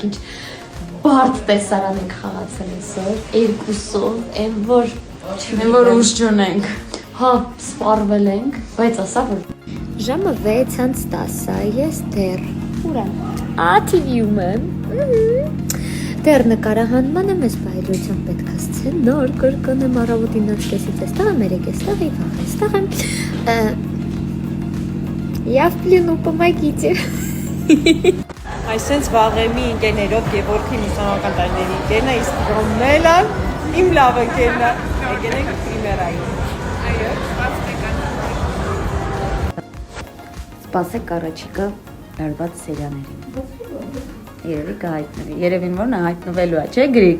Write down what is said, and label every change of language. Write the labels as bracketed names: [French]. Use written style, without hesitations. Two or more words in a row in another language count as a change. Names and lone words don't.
[Armenian] քիչ բարդ տեսարան ենք խաղացել այսօր, երկուսով, այն որ ուժ չունենք։ Հա, սպառվել ենք, բայց ասա որ ժամը 6:10 է, ես դեռ ուր եմ։ TV-ում եմ։ Դեռ նկարահանման եմ, ես բայլույթում պետք է ասցեն, նոր կրկնեմ առավոտին 9:30-ից էստեղ եմ, 3:00-ից и վաղ էստեղ եմ։ [Russian] Я в плену, помогите։ [Armenian] Այսենց վաղեմի ընկերներով Գևորգի մուսանական տարիների ընկերն է, իսկ Ռոմելան իմ լավ ընկերն է։ Եկել ենք պրիմերային։ Այո, Սպասեք առաջիկա լարված սերիաներին։ Երևի կհայտնվի։ Երևին որ նա հայտնվելու է, չէ՞ Գրիգ։